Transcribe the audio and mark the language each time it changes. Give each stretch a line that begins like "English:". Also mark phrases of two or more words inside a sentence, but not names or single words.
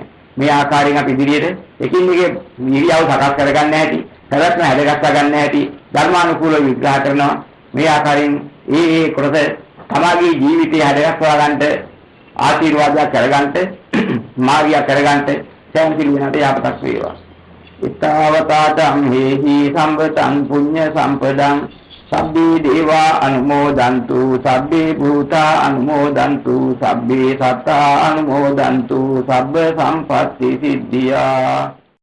Sinhala: මේ ආකාරයෙන් අපි ඉදිරියට එකින් එක ඉරියව් සකස් කරගන්න හැටි, පැවැත්ම හැදගස්සා ගන්න හැටි ධර්මානුකූලව විග්‍රහ කරනවා. මේ ආකාරයෙන් ඒ කොටස තමගේ ජීවිතය හැදගස්වා ගන්නට ආශිර්වාදයක් කරගන්නට මාර්ගය කරගන්නට සෑම වෙනට යහපතක් වේවා.
Pali: ඊතාවතාතං හේහි සම්පතං පුඤ්ඤ සම්පදං සබ්බේ දේවා අනුමෝදන්තු සබ්බේ භූතා අනුමෝදන්තු සබ්බේ සත්තා අනුමෝදන්තු සබ්බ සම්පත්ති සිද්ධියා